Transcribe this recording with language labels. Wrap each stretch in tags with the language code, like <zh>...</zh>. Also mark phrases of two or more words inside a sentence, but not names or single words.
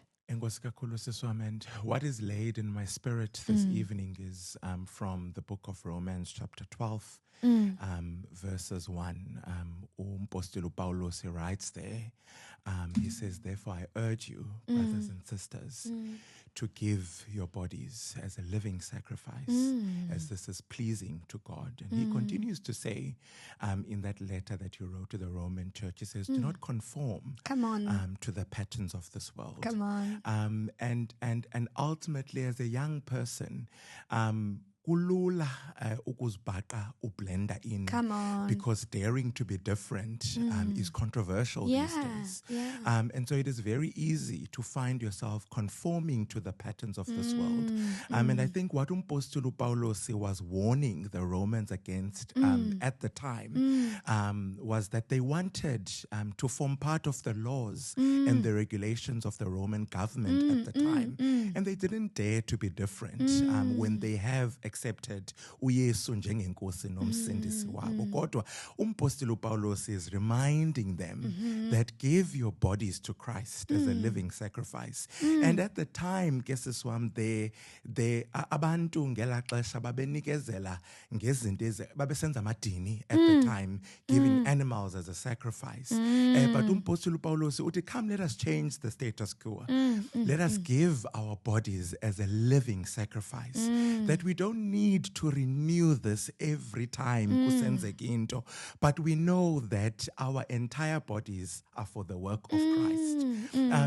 <en>And what is laid in my spirit this evening is from the book of Romans chapter 12, verses 1, umpostoli Paulos, he writes there, he says, therefore I urge you, brothers and sisters, to give your bodies as a living sacrifice, as this is pleasing to God. And he continues to say in that letter that you wrote to the Roman church, he says, do not conform to the patterns of this world. Come on. And ultimately, as a young person,</en> <xh>kulula ukuzibhaqa ublenda in.</xh> <en>Come on. Because daring to be different is controversial these days. Yeah. And so it is very easy to find yourself conforming to the patterns of this world. And I think what umpostoli Paulos was warning the Romans against at the time was that they wanted to form part of the laws and the regulations of the Roman government at the time. And they didn't dare to be different when they have accepted</en> <xh>uYesu njengenkosi nomsindisi wabo. Kodwa umpostoli</xh> <en>Paulos is reminding them that give your bodies to Christ as a living sacrifice. And at the time, guesses wam, they</en> <xh>abantu ngela xesha babenikezela ngezinto babesenza amadini</xh> <en>at the time, giving animals as a sacrifice.</en> <xh>But umpostoli Paulos uthi,</xh> <en>come, let us change the status quo. Let us give our bodies as a living sacrifice. That we don't need to renew this every time</en> <xh>kusenzeka into,</xh> <en>but we know that our entire bodies are for the work of Christ.</en>